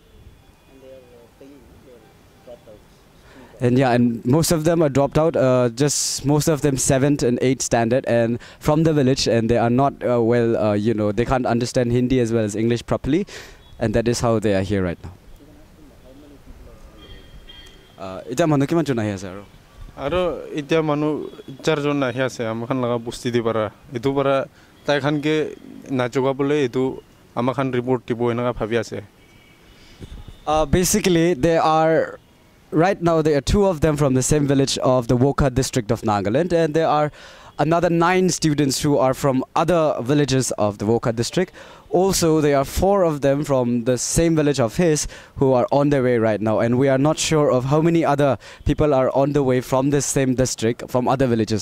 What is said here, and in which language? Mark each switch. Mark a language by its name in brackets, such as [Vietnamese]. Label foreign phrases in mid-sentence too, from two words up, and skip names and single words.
[English] And yeah, and most of them are dropped out, just most of them 7th and 8th standard and from the village, and they are not they can't understand Hindi as well as English properly, and that is how they are here right now. [Naga Pidgin] Ita manu kiman chuna hiya sir? Aro ita manu 4 jon na hiya se amakhan laga busti di bara edu bara taikhan ke nachoga bole edu amakhan report tibo enaga bhabi ase. [English] Basically right now there are 2 of them from the same village of the Woka district of Nagaland, and there are another 9 students who are from other villages of the Woka district. Also, there are 4 of them from the same village of his who are on their way right now, and we are not sure of how many other people are on the way from this same district, from other villages.